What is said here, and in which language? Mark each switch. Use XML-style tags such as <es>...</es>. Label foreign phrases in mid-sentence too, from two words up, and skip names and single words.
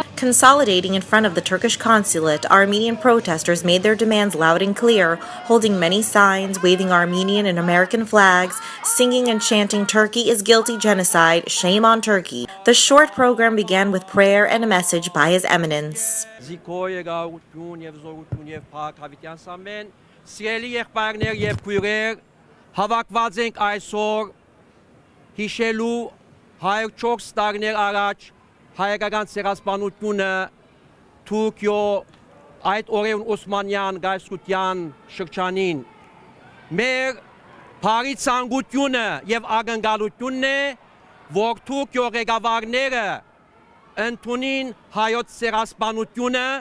<en>Consolidating in front of the Turkish Consulate, Armenian protesters made their demands loud and clear, holding many signs, waving Armenian and American flags, singing and chanting "Turkey is guilty genocide, shame on Turkey." The short program began with prayer and a message by His Eminence.</en> <hy>Սիրելի եղբայրներ եւ քույրեր, հավաքված ենք այսօր հիշելու 104 տարիներ առաջ հայկական ցեղասպանությունը Թուրքիո այդ օրերուն Օսմանյան գայսրության շրջանին մեր բարի ցանկությունը եւ ակնկալությունն է, որ Թուրքիո ղեկավարները ընդունին հայոց ցեղասպանությունը</hy>